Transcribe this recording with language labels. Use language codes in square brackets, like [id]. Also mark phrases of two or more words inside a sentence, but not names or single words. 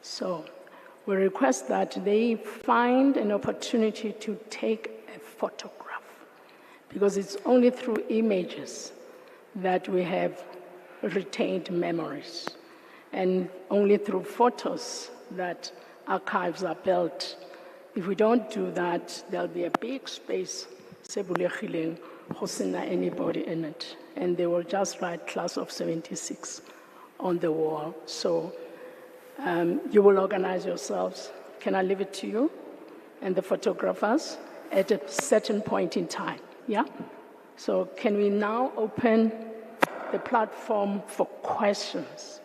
[en] So, we request that they find an opportunity to take a photograph, because it's only through images that we have retained memories, and only through photos that archives are built. If we don't do that, there'll be a big space, [tn] se bulegileng, go sena [en] anybody in it, and they will just write class of 76 on the wall. So you will organize yourselves. Can I leave it to you and the photographers at a certain point in time? Yeah? So can we now open the platform for questions?